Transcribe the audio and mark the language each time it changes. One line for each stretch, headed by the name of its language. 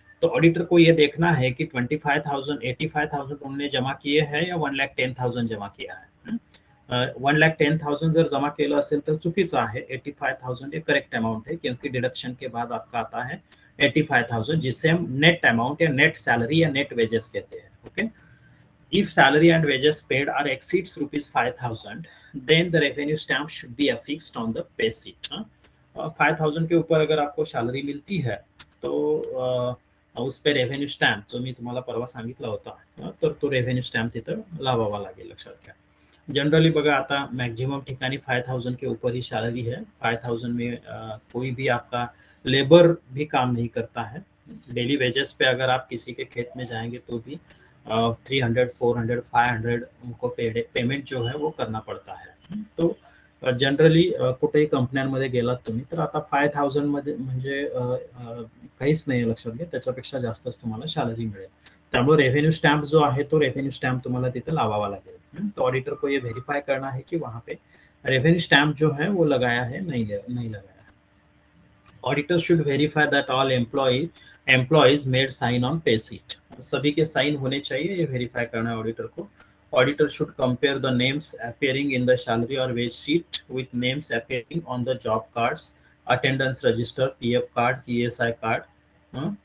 Hindi: तो ऑडिटर को ये देखना है कि 25,000 85,000 उन्होंने जमा किए हैं या 1,10,000 जमा किया है।
Marathi: 1,10,000 जर जमा केलं असेल तर चुकीचं आहे,
Hindi: 85,000 ये करेक्ट अमाउंट है, क्योंकि डिडक्शन के बाद आपका आता है 85,000, जिससे हम नेट अमाउंट या नेट सैलरी या नेट वेजेस कहते हैं।
English: Okay, if salary and wages paid are exceeds rupees 5,000, then the revenue stamp should be affixed on the pay sheet।
Hindi: 5,000 के ऊपर अगर आपको सैलरी मिलती है तो उस पे
Marathi: रेव्हेन्यू स्टॅम्प जो मी तुम्हाला परवा सांगितला होता, तर तो रेव्हेन्यू स्टॅम्प तिथं लावावा लागेल, लक्षात घ्या। जनरली बघा आता मैक्सिमम ठिकाणी
Hindi: 5,000 के ऊपर ही सैलरी है। 5,000 में कोई भी आपका लेबर भी काम नहीं करता है। डेली वेजेस पे अगर आप किसी के खेत में जाएंगे तो भी 300, 400, 500 उनको पेमेंट जो है वो करना पड़ता है।
Marathi: तो जनरली कुठेही कंपन्यांमध्ये गेलात तुम्ही तर आता 5,000 मध्ये म्हणजे काहीच नाही, लक्षात घ्या, त्याच्यापेक्षा जास्तच तुम्हाला सैलरी मिळेल। त्यामुळे रेव्हेन्यू स्टैम्प जो है तो रेव्हेन्यू स्टैम्प तुम्हाला तिथे लावावा लागेल।
Hindi: तो ऑडिटर को ये वेरीफाई करना है कि वहाँ पे रेव्हेन्यू स्टैम्प जो है वो लगाया है, नहीं लगाया।
English: Auditor should verify that all employees made sign on pay sheet.
Hindi: सभी के साइन होने चाहिए, ये वेरीफाई करना है ऑडिटर को।
English: Auditor should compare the names appearing in the salary और wage sheet with names appearing on the job cards, attendance register, PF card, ESI card.